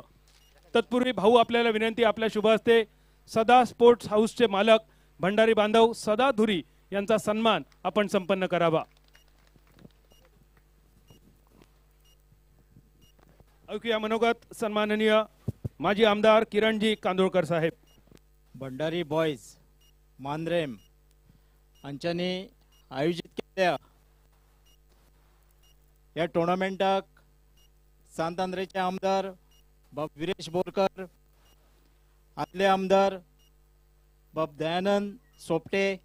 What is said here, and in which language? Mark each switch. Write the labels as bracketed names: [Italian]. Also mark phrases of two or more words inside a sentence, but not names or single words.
[Marathi] तत्पूर्वी भाऊ आपल्याला विनंती, आपल्या शुभ हस्ते सदा स्पोर्ट्स हाऊसचे मालक भंडारी बांधव सदा धुरी यांचा सन्मान आपण संपन्न करावा. ऐकूया मनोगत सन्माननीय माजी आमदार किरणजी कांदोळकर साहेब. [Konkani] भंडारी बॉयज मांद्रेम हांच्यांनी आयोजीत केल्या ह्या टुर्नामेंटाक सांतांद्रेचे आमदार बाब विरेश बोरकर, आदले आमदार बाब दयानंद सोपटे,